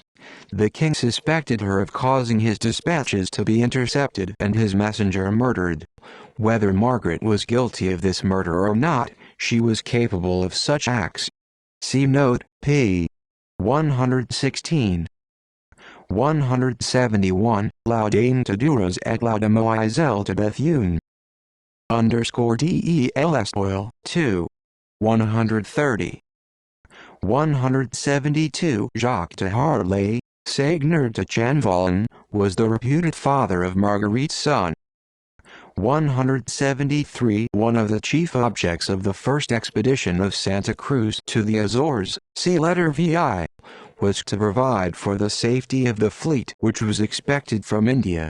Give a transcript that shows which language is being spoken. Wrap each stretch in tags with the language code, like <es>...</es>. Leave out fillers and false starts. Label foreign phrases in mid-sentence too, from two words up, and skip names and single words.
<en>The king suspected her of causing his dispatches to be intercepted and his messenger murdered. Whether Margaret was guilty of this murder or not, she was capable of such acts. See note, p. 116. 171. Laudain to Duras et laudamoiselle to Bethune. _DELS oil, 2. 130. 172. Jacques de Harlay, Seigneur de Chanvalin, was the reputed father of Marguerite's son. 173. One of the chief objects of the first expedition of Santa Cruz to the Azores, see letter VI, was to provide for the safety of the fleet which was expected from India.</en>